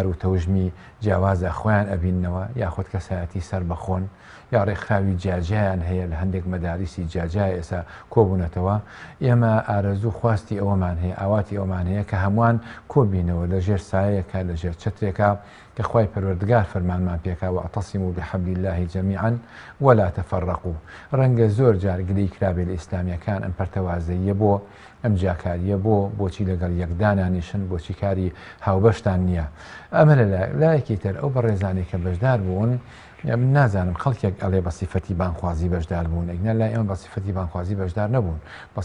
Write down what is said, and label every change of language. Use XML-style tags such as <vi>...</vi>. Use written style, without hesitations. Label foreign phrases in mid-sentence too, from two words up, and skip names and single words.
<ckb>و تەوژمی جیاوازە خۆیان ئەبینەوە یاخود کەسایەتی سەر بەخۆن یا ڕێکخراوی جیاجیان هەیە لە هەندێک مەداریسی جیاجای ئێستا کۆبوونەتەوە ئێمە ئارەزوو خواستی ئەوەمان هەیە ئاواتی ئەومان هەیە کە هەمووان کۆبینەوە لە ژێر سایەکە لە ژێر چترێکە کە خوای پەروەردگار فەرمانمان پێکا</ckb> <ar>واعتصموا بحبل الله جميعا ولا تفرقوا</ar> <ckb>ڕەنگە زۆر جار گلەی کرابێ لە ئیسلامیەکان ئەم پەرتەوازەیە بۆ ئەم جاکاریە بۆچی لەگەڵ یەکدانانیشن بۆچی کاری هاوبەشتان نییە ئەمە لایەکی تر ئەو بەڕێزانەی کە بەشدار بوون من نازانم خەڵکێک ئەڵێ بە سیفەتی بانخوازی بەشدار بوون ئەگنە لای ئێمە بە سیفەتی بانخوازی بەشدار نەبوون بە</ckb>